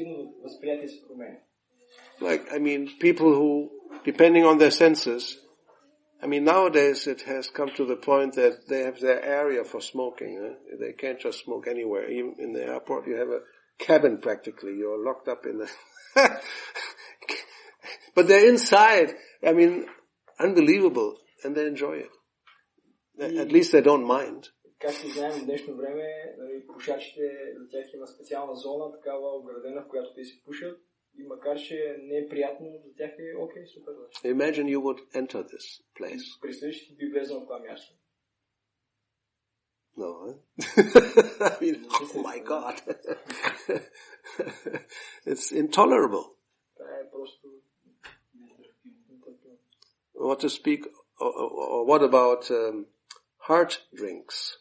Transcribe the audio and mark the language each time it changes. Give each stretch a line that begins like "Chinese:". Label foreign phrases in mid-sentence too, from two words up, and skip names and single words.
English: Like, people who, depending on their senses, nowadays it has come to the point that they have their area for smoking. They can't just smoke anywhere. Even in the airport, you have a cabin practically. You're locked up in the... But they're inside. Unbelievable. And they enjoy it. At least they don't mind.
Bulgarian: Както знаем, в днешно време пушачите, за тях има специална зона, такава оградена, в която те си пушат. И макар че не е приятно, за тях е окей, супер.
English: Imagine you would enter this place.
Bulgarian: Представиш, че ти би влезъл в това място.
English: No, huh? Oh my God. It's intolerable. What to speak, or what about hard drinks?